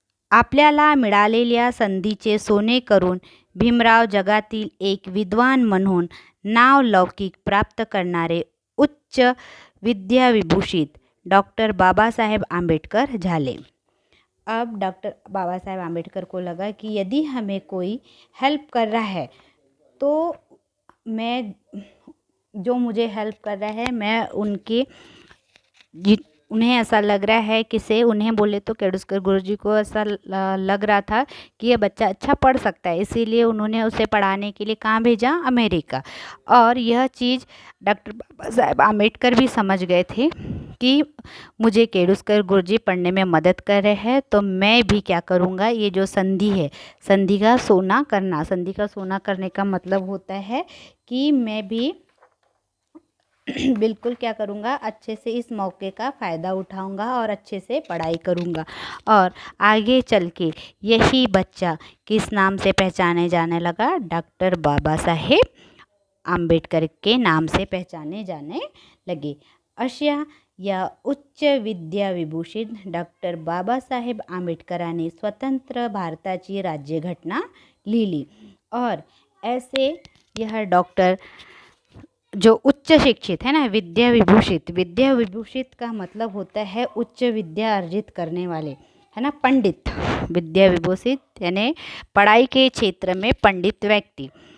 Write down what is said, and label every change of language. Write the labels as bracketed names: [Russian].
[Marathi] आपल्याला मिळालेल्या संधीचे सोने करून भीमराव जगातील एक विद्वान म्हणून नावलौकिक प्राप्त करणारे उच्च विद्याविभूषित डॉक्टर बाबा साहेब आम्बेडकर झाले। [Hindi] अब डॉक्टर बाबा साहेब आम्बेडकर को लगा कि यदि हमें कोई हेल्प कर रहा है तो मैं, जो मुझे हेल्प कर रहा है, मैं उन्हें ऐसा लग रहा है कि से उन्हें बोले तो केळुस्कर गुरुजी को ऐसा लग रहा था कि ये बच्चा अच्छा पढ़ सकता है, इसीलिए उन्होंने उसे पढ़ाने के लिए कहाँ भेजा, अमेरिका। और यह चीज़ डॉक्टर बाबा साहेब आम्बेडकर भी समझ गए थे कि मुझे केळुस्कर गुरुजी पढ़ने में मदद कर रहे हैं, तो मैं भी क्या करूँगा, ये जो संधि है, संधि का सोना करना, संधि का सोना करने का मतलब होता है कि मैं भी बिल्कुल क्या करूँगा, अच्छे से इस मौके का फ़ायदा उठाऊँगा और अच्छे से पढ़ाई करूँगा। और आगे चल के यही बच्चा किस नाम से पहचाने जाने लगा, डॉक्टर बाबा साहेब आम्बेडकर के नाम से पहचाने जाने लगे। [Marathi] अशा या उच्च विद्याविभूषित डॉक्टर बाबासाहेब आंबेडकरांनी स्वतंत्र भारताची राज्यघटना लिहिली। [Hindi] और ऐसे यह डॉक्टर जो उच्च शिक्षित है ना, विद्या विभूषित, विद्या विभूषित का मतलब होता है उच्च विद्या अर्जित करने वाले, है ना, पंडित। विद्या विभूषित यानी पढ़ाई के क्षेत्र में पंडित व्यक्ति।